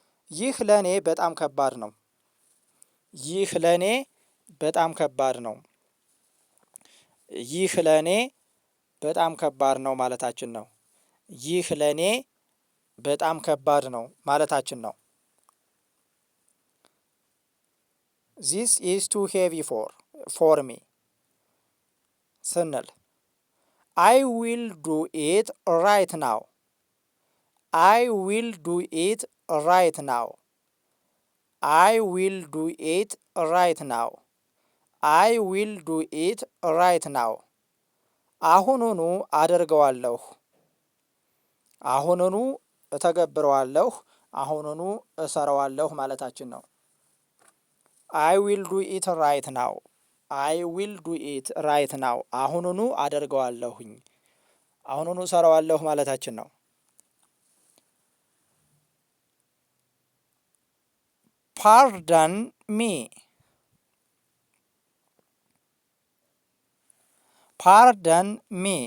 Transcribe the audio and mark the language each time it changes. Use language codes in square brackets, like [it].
[am] ይህ ለኔ በጣም ከባድ ነው። ይህ ለኔ በጣም ከባድ ነው። ይህ ለኔ በጣም ከባድ ነው ማለታችን ነው። ይህ ለኔ በጣም ከባድ ነው ማለታችን ነው። [en] This is too heavy for me [am] ስንል [en] I will do it right now. I will do it right now. I will do it right now. አይ ዊል ዱ ኢት ራይት ናው። [am] አሁኑኑ አደርገዋለሁ። አሁኑኑ እተገብረዋለሁ፣ አሁኑኑ እሰራዋለሁ ማለታችን ነው። [en] አይ ዊል ዱ ኢት ራይት ናው። [am] አይ ዊል ዱ ኢት ራይት ናው። አሁኑኑ አደርገዋለሁኝ፣ አሁኑኑ እሰራዋለሁ ማለታችን ነው። [en] ፓርደን ሚ። ፓርደን ሚ።